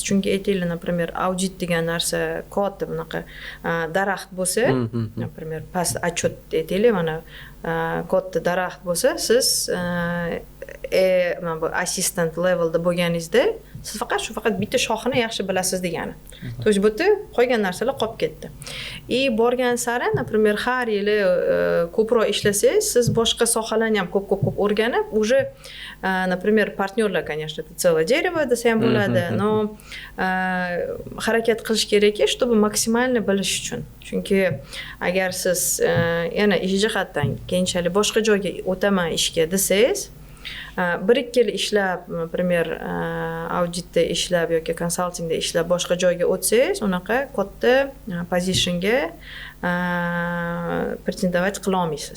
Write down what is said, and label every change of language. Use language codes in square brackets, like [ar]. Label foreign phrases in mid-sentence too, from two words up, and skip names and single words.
[uz] Chunki aytaylik, например, audit degan narsa katta bunaqa daraxt bo'lsa, например, past отчет aytaylik, mana katta daraxt bo'lsa, siz mana bu assistant levelda bo'lganingizda siz faqat bitta shoxini yaxshi bilasiz degani. [ru] To есть [uz] bu qolgan narsalar qolib ketdi. Borgan sari, например, har yili ko'proq ishlasangiz, siz boshqa sohalarni ham ko'p o'rganib, [ru] уже, например, [uz] partnyorlar, [ru] конечно, это целое дерево [uz] desa ham bo'ladi, но harakat qilish kerakki, чтобы maksimalni bilish uchun. Chunki agar siz yana ish jihatdan keyinchalik boshqa joyga o'taman ishga desangiz, bir ikki yil ishlab, например, auditda ishlab yoki konsaltingda ishlab boshqa joyga o'tsangiz, unaqa katta pozitionga pretendovat qila olmaysiz.